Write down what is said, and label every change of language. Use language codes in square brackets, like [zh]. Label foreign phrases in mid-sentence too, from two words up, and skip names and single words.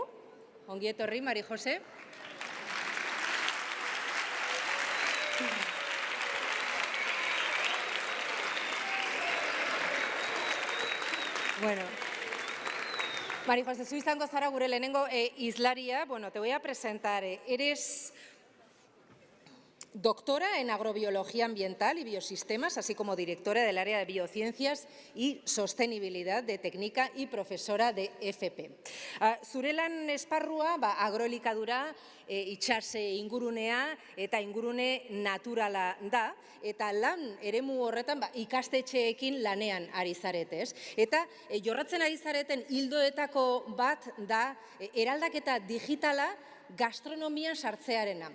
[eu] Ongi etorri, Mari Jose. Bueno, Mari Jose, zu izango zara gure lehenengo hizlaria. Bueno, [es] te voy a presentar. Eres doctora en agrobiología ambiental y biosistemas, así como directora del área de biociencias y sostenibilidad de Teknika y profesora de FP. [eu] Zure lan esparrua agroelikadura, itsas ingurunea eta ingurune naturala da, eta lan eremu horretan ikastetxeekin lanean ari zaretez. Eta jorratzen ari zareten ildoetako bat da eraldaketa digitala gastronomian sartzearena.